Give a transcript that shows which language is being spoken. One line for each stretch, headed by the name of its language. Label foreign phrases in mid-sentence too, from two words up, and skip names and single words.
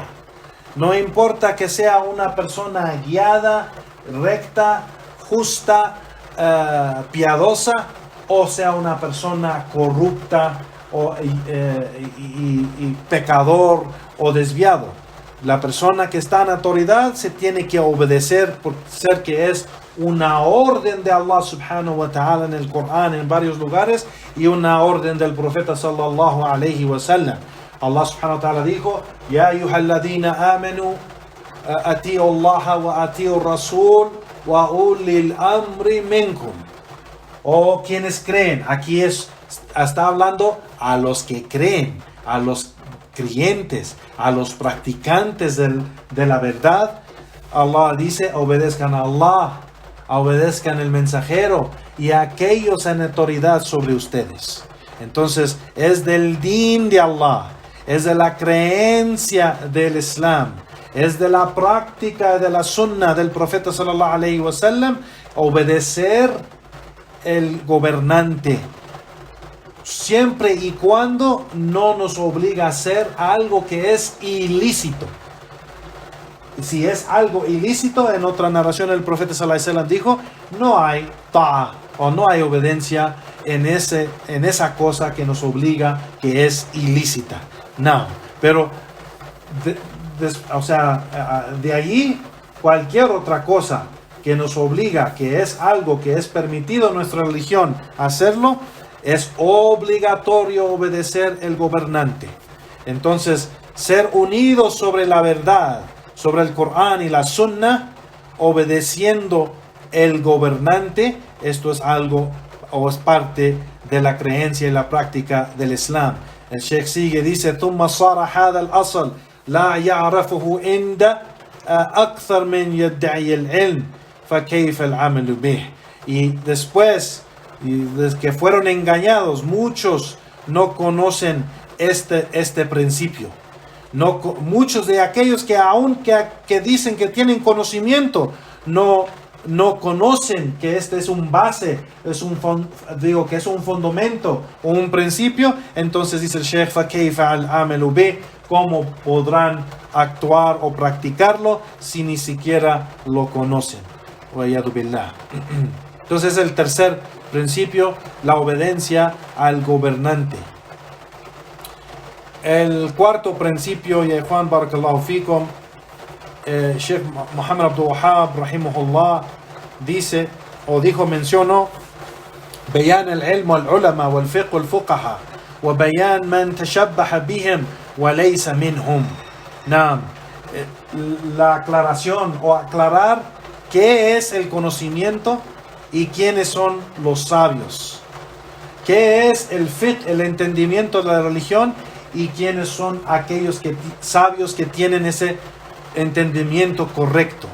Spanish: No importa que sea una persona guiada, recta, justa, piadosa, o sea una persona corrupta y pecador o desviado. La persona que está en autoridad se tiene que obedecer por ser que es una orden de
Arabic: الله سبحانه وتعالى
Spanish: en el Corán en varios lugares y una orden del profeta
Arabic: صلى الله عليه وسلم. الله سبحانه وتعالى dijo: يا أيها الذين آمنوا أطيعوا الله وأطيعوا الرسول وأولي الأمر منكم.
Spanish: O quienes creen. Aquí está hablando a los que creen, a los creyentes, a los practicantes de la verdad. Allah dice: obedezcan a Allah, obedezcan el mensajero y a aquellos en autoridad sobre ustedes. Entonces es del din de Allah, es de la creencia del Islam, es de la práctica de la sunnah del profeta
Arabic: صلى الله عليه وسلم
Spanish: obedecer el gobernante, siempre y cuando no nos obliga a hacer algo que es ilícito. Si es algo ilícito, en otra narración el profeta
Arabic: صلى الله عليه وسلم
Spanish: dijo: no hay ta'a o no hay obediencia en esa cosa que nos obliga, que es ilícita. No, pero de allí cualquier otra cosa que nos obliga, que es algo que es permitido en nuestra religión hacerlo, es obligatorio obedecer el gobernante. Entonces, ser unidos sobre la verdad, sobre el Corán y la Sunnah, obedeciendo el gobernante, esto es algo o es parte de la creencia y la práctica del Islam. El Sheikh sigue, dice:
Arabic: ثم صار هذا الأصل لا يعرفه عند أكثر من يدعي العلم فكيف العمل به.
Spanish: Y después, desde que fueron engañados, muchos no conocen este principio. Muchos de aquellos que aún que dicen que tienen conocimiento, no conocen que este es un base, que es un fundamento o un principio. Entonces dice el Sheikh:
Arabic: فَكَيْفَ الْعَمَلُ بِهِ.
Spanish: ¿Cómo podrán actuar o practicarlo si ni siquiera lo conocen? Entonces el tercer principio, la obediencia al gobernante. El cuarto principio,
Arabic: ya Juan بارك الله فيكم, Sheikh Muhammad Abdul Wahhab rahimahullah mencionó: بيان العلم والعلماء والفقه والفقهاء وبيان من تشبه بهم وليس منهم. نعم,
Spanish: la aclaración o aclarar qué es el conocimiento y quiénes son los sabios. ¿Qué es el fiqh, el entendimiento de la religión, y quiénes son aquellos sabios que tienen ese entendimiento correcto?